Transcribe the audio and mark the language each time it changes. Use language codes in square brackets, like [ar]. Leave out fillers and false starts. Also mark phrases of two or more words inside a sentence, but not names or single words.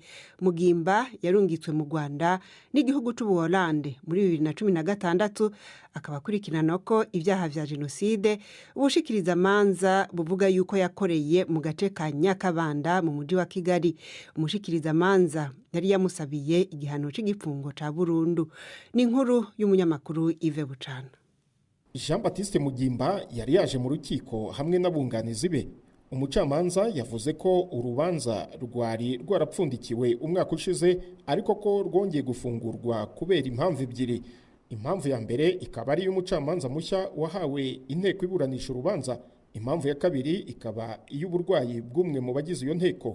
[rn] Mugimba yarungitswe mu Rwanda n'igihugu c'Ubuholande muri 2016 akaba kurikirana ko ivyaha vya jenoside ubushikiriza manza buvuga yuko yakoreye mu gace ka Nyakabanda mu mujyi wa Kigali. Umushikiriza manza yari yamusabiye igihano c'igipfungo ca burundu. Ni inkuru y'umunyamakuru Yves Bucana. [rw] Jean Baptiste Mugimba yari yaje mu rukiko hamwe n'abunganizi be. Umucamanza yavuze ko urubanza rwari rwarapfundikiwe umwaka ushize ariko ko rwongeye gufungurwa kubera impamvu ebyiri. Impamvu ya mbere ikaba ari y'umucamanza mushya wahawe inteko iburanisha urubanza. Impamvu ya kabiri ikaba iy'uburwayi bw'umwe mu bagize iyo nteko.